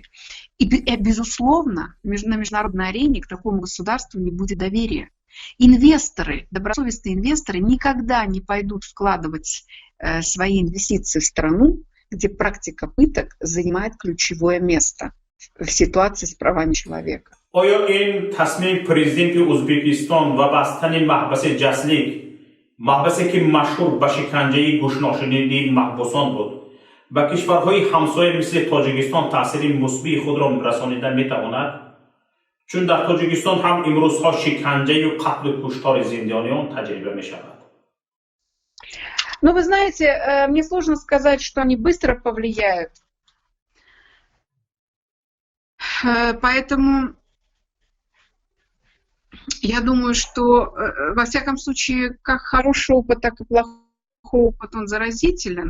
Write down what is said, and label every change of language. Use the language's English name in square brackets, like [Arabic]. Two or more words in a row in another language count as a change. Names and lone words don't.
[Russian] И, безусловно, на международной арене к такому государству не будет доверия. Инвесторы, добросовестные инвесторы никогда не пойдут вкладывать свои инвестиции в страну, где практика пыток занимает ключевое место в ситуации с правами человека. [Tajik] آیا این تصمیم پرزیدنت ازبکستان و بستن محبس جسلیک، محبسی که مشهور به شکنجه گوش‌ناشنیده محبوسان بود، به کشورهای همسایه مثل تاجیکستان تاثیر مثبت خود را رسانیده میتواند؟ چون در تاجیکستان هم امروزها شکنجه و قتل و کشتار زندانیان تجربه می شود. [Russian] Ну, вы знаете, мне сложно сказать, что они быстро повлияют. Поэтому я думаю, что, во всяком случае, как хороший опыт, так и плохой опыт, он заразителен.